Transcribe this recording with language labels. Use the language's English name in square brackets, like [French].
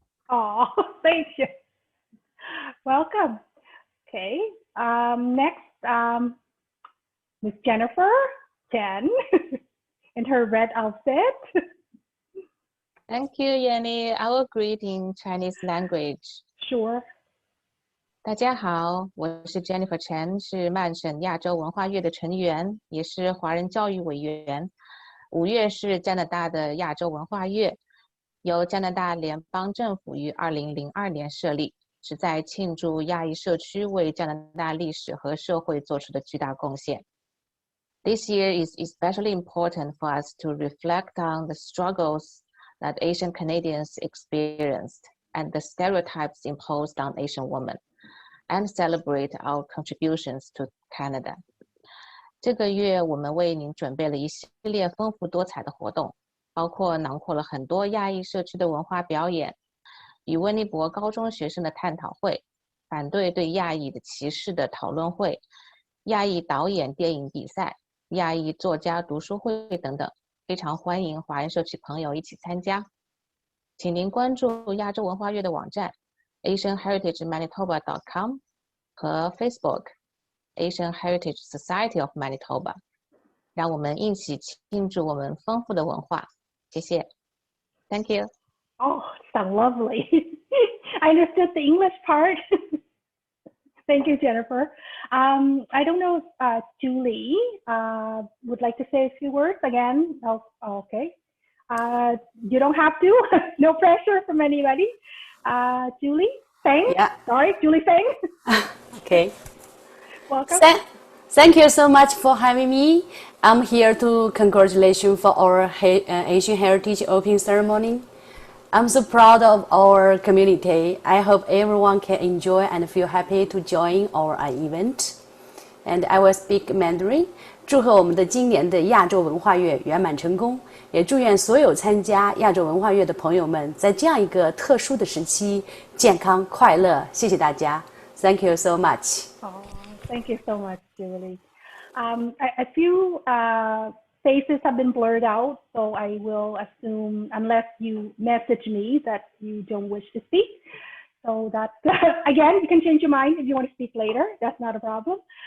[English] Oh, thank you. Welcome. Okay. Next, Miss Jennifer Chen in her red outfit. Thank you, Yenny. I will greet in Chinese language. Sure. [Chinese] 大家好，我是 Jennifer Chen， 是曼省亚洲文化月的成员，也是华人教育委员。 5月是加拿大的亚洲文化月，由加拿大联邦政府于2002年设立，旨在庆祝亚裔社区为加拿大历史和社会做出的巨大贡献。 [English] This year is especially important for us to reflect on the struggles that Asian Canadians experienced and the stereotypes imposed on Asian women, and celebrate our contributions to Canada. [Chinese] 这个月我们为您准备了一系列丰富多彩的活动，包括囊括了很多亚裔社区的文化表演，与温尼伯高中学生的探讨会，反对对亚裔的歧视的讨论会，亚裔导演电影比赛，亚裔作家读书会等等，非常欢迎华人社区朋友一起参加。请您关注亚洲文化月的网站 asianheritagemanitoba.com 和 Facebook Asian Heritage Society of Manitoba， 让我们一起庆祝我们丰富的文化。谢谢。 [English] Thank you. Oh, so lovely. I understood the English part. Thank you, Jennifer. I don't know if Julie would like to say a few words again. Oh, okay. You don't have to. No pressure from anybody. Julie, Feng? Yeah. Sorry, Julie Feng. Okay. Welcome. Thank you so much for having me. I'm here to congratulate you for our Asian Heritage Opening Ceremony. I'm so proud of our community. I hope everyone can enjoy and feel happy to join our event. And I will speak Mandarin. [Chinese] 祝贺我们的今年的亚洲文化月圆满成功，也祝愿所有参加亚洲文化月的朋友们在这样一个特殊的时期健康快乐。谢谢大家。 [English] Thank you so much. Oh, thank you so much, Julie. A few faces have been blurred out, so I will assume, unless you message me, that you don't wish to speak. So that, again, you can change your mind if you want to speak later. That's not a problem.